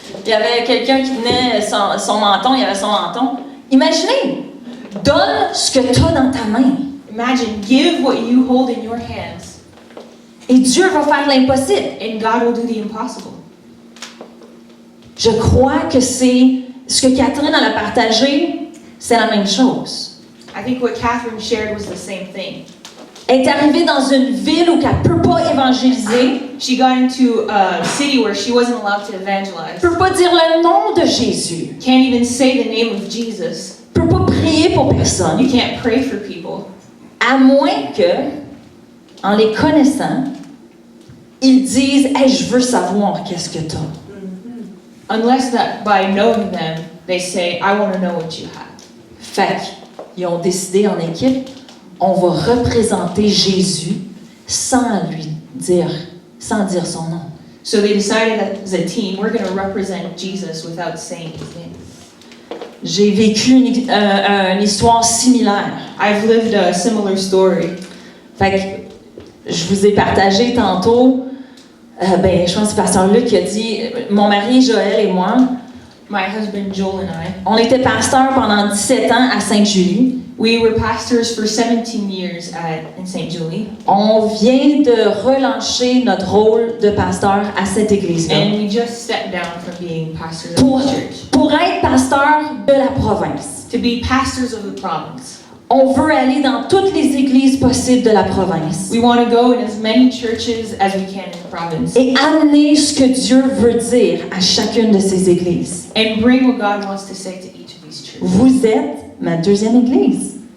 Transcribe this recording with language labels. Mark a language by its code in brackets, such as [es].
[fr] Il y avait quelqu'un qui tenait son menton. Il y avait son menton. Imaginez, donne ce que tu as dans ta main. [en] Imagine, give what you hold in your hands, [fr] Et Dieu va faire l'impossible. [en] and God will do the impossible. [fr] Je crois que c'est ce que Catherine elle a partagé, c'est la même chose. [en] I think what Catherine shared was the same thing. [fr] Elle est arrivée dans une ville où elle ne peut pas évangéliser, [en] She got into a city where she wasn't allowed to [fr] ne [en] evangelize. [fr] peut pas dire le nom de Jésus, [en] Can't even say the name of Jesus. [fr] ne peut pas prier pour [en] You [fr] personne, [en] can't pray for people. [fr] à moins que, en les connaissant, ils disent « Hey, je veux savoir qu'est-ce que tu as. [en] Unless that by knowing them, they say, I want to know what you have. » [fr] Fait qu'ils ont décidé en équipe, on va représenter Jésus sans dire son nom. [en] So they decided as a team, we're going to represent Jesus without saying his name. [fr] J'ai vécu une histoire similaire. [en] I've lived a similar story. [fr] Fait que je vous ai partagé tantôt, je pense que c'est Pasteur Luc qui a dit, mon mari Joël et moi, [en] My husband Joel and I, [fr] on était pasteurs pendant 17 ans à Sainte-Julie. [en] we were pastors for 17 years in St. Julie. [fr] On vient de relancer notre rôle de pasteur à cette église-là. [en] And we just stepped down from being pastors of [fr] Pour, [en] the church [fr] pour être pasteur de la province. [en] to be pastors of the province. [fr] On veut aller dans toutes les églises possibles de la province [en] We want to go in as many churches as we can in the province [fr] et amener ce que Dieu veut dire à chacune de ces églises. [en] and bring what God wants to say to each of these churches. [fr] Vous êtes ma deuxième église.